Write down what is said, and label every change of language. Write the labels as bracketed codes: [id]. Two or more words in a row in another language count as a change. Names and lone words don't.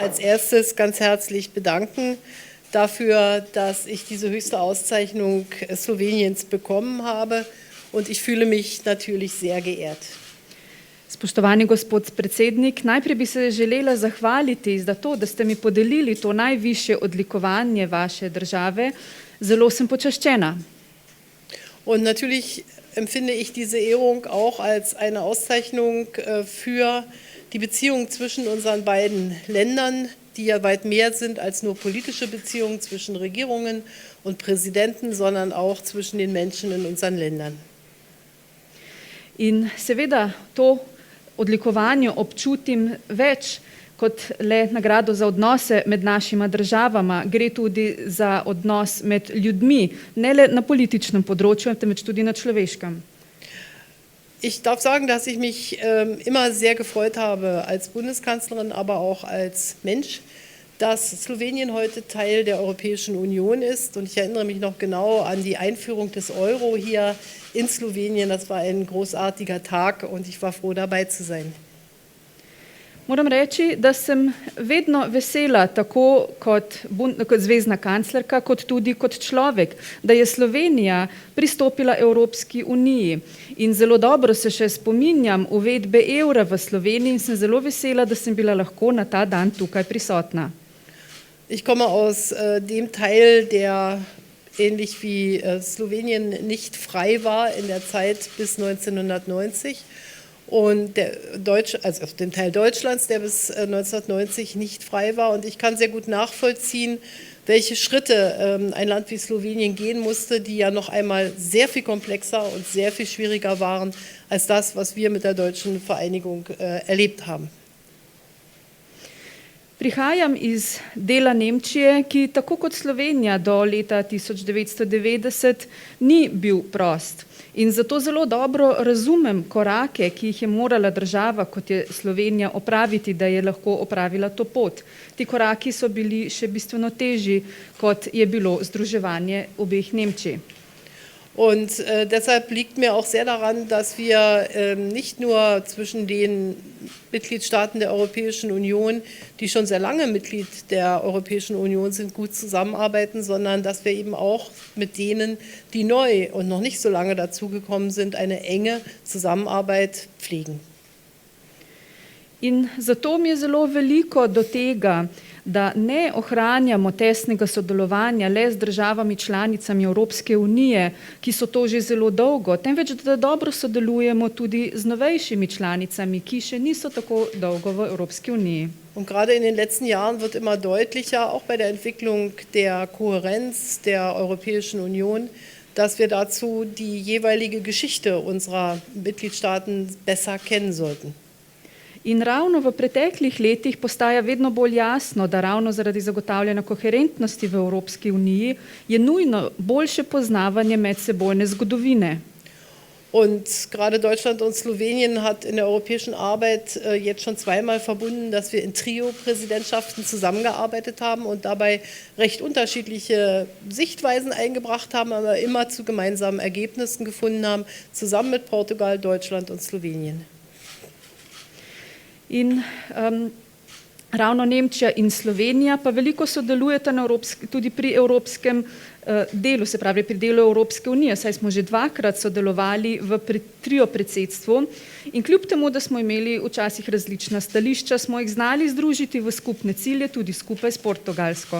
[de] als erstes ganz herzlich bedanken dafür, dass ich diese höchste Auszeichnung Sloweniens bekommen habe und ich fühle mich natürlich sehr geehrt. [sl] Spoštovani gospod predsednik, najprej bi se želela zahvaliti za to, da ste mi podelili to najvišje odlikovanje vaše države. Zelo sem počaščena. [de] Und natürlich empfinde ich diese Ehrung auch als eine Auszeichnung für die Beziehungen zwischen unseren beiden Ländern, die ja weit mehr sind als nur politische Beziehungen zwischen Regierungen und Präsidenten, sondern auch zwischen den Menschen in unseren Ländern. [sl] In seveda to odlikovanje občutim več kot le nagrado za odnose med našima državama. Gre tudi za odnos med ljudmi, ne le na političnem področju, temveč tudi na človeškem. [de] Ich darf sagen, dass ich mich immer sehr gefreut habe als Bundeskanzlerin, aber auch als Mensch, dass Slowenien heute Teil der Europäischen Union ist. Und ich erinnere mich noch genau an die Einführung des Euro hier in Slowenien. Das war ein großartiger Tag und ich war froh, dabei zu sein. [sl] Moram reči, da sem vedno vesela, tako kot zvezna kanclerka, kot tudi kot človek, da je Slovenija pristopila Evropski uniji. In zelo dobro se še spominjam uvedbe evra v Sloveniji in sem zelo vesela, da sem bila lahko na ta dan tukaj prisotna. [de] Ich komme aus dem Teil, der ähnlich wie Slowenien nicht frei war in der Zeit bis 1990. Und also auf dem Teil Deutschlands, der bis 1990 nicht frei war. Und ich kann sehr gut nachvollziehen, welche Schritte ein Land wie Slowenien gehen musste, die ja noch einmal sehr viel komplexer und sehr viel schwieriger waren als das, was wir mit der deutschen Vereinigung erlebt haben. [sl] Prihajam iz dela Nemčije, ki tako kot Slovenija do leta 1990 ni bil prost. In zato zelo dobro razumem korake, ki jih je morala država, kot je Slovenija, opraviti, da je lahko opravila to pot. Ti koraki so bili še bistveno težji, kot je bilo združevanje obeh Nemčij. [de] Und deshalb liegt mir auch sehr daran, dass wir nicht nur zwischen den Mitgliedstaaten der Europäischen Union, die schon sehr lange Mitglied der Europäischen Union sind, gut zusammenarbeiten, sondern dass wir eben auch mit denen, die neu und noch nicht so lange dazugekommen sind, eine enge Zusammenarbeit pflegen. [sl] In zato mi je zelo veliko do tega, da ne ohranjamo tesnega sodelovanja le z državami članicami Evropske unije, ki so to že zelo dolgo, temveč da dobro sodelujemo tudi z novejšimi članicami, ki še niso tako dolgo v Evropski uniji. [de] Und gerade in den letzten Jahren wird immer deutlicher, auch bei der Entwicklung der Kohärenz der Europäischen Union, dass wir dazu die jeweilige Geschichte unserer Mitgliedstaaten besser kennen sollten. [sl] In ravno v preteklih letih postaja vedno bolj jasno, da ravno zaradi zagotavljanja koherentnosti v Evropski uniji je nujno boljše poznavanje medsebojne zgodovine. [de] Und gerade Deutschland und Slowenien hat in der europäischen Arbeit jetzt schon zweimal verbunden, dass wir in Trio-Präsidentschaften zusammengearbeitet haben und dabei recht unterschiedliche Sichtweisen eingebracht haben, aber immer zu gemeinsamen Ergebnissen gefunden haben, zusammen mit Portugal, Deutschland und Slowenien. [sl] In ravno Nemčija in Slovenija pa veliko sodelujeta tudi pri evropskem delu, se pravi pri delu Evropske unije, saj smo že dvakrat sodelovali v trio predsedstvu in kljub temu, da smo imeli včasih različna stališča, smo jih znali združiti v skupne cilje, tudi skupaj s Portugalsko.